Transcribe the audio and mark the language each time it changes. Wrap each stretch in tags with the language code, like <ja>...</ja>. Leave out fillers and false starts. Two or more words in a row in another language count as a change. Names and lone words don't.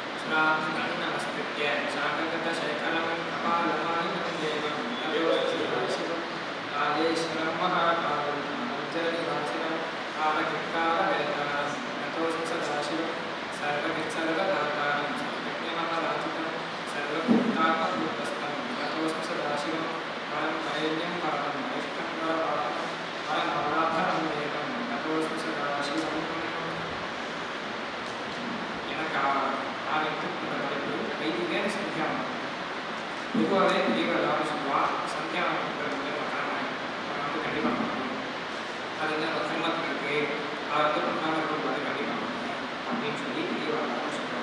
<sa>प्रार्थनमस्कृत्य शाकगतशेखरं कपालमालिनं देवं नवोऽशिवं कालेश्वरं महाकालं काञ्चननिवासिनं कालकित्कालवेतारं नतोऽस्मि सदाशिवं सर्ववित्सर्वदातारं सर्वज्ञमहाराजितं सर्वभूतात्मभूतस्थं नतोऽस्मि सदाशिवं परं वरेण्यं परमं वरिष्ठं परमात्मं परमाराधनं देवं नतोऽस्मि सदाशिवं</sa> <ta>வைதிக சந்தியாவனம் பொதுவாகவே பெரியவர் எல்லாரும் சொல்லுவாள் சந்தியாவனத்தில் பண்ணணும் வந்து கண்டிப்பாக பண்ணணும் அது வந்து நம்ம சிரமத்தில் இருக்குது அதை வந்து பண்ணாமல் இருக்கும்போது கண்டிப்பாக பண்ணணும் அப்படின்னு சொல்லி பெரியவர் எல்லாரும் சொல்லுவாங்க.</ta>